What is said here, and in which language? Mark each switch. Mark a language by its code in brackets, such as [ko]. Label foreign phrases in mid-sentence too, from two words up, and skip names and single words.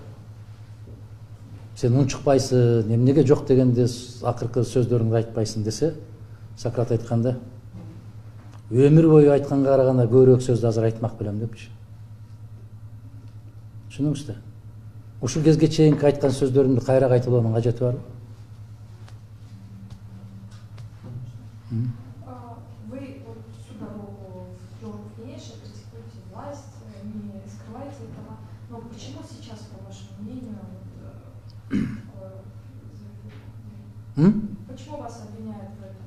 [ky] Сен унчукпайсың, эмнеге жок дегенде акыркы сөздөрүңдү айтпайсың десе, Сократ айтканда, өмүр бою айтканга караганда көбүрөөк сөздү азыр айтмак белем депчи. Түшүнүңүз да. Ушул кезге чейинки айткан сөздөрүмдү кайра кайталоонун кажети барбы? [ru] Вы вот всю дорогу в Жоров-Кенеше критикуете власть, не скрываете этого. Но почему сейчас, по вашему мнению, почему вас обвиняют в этом?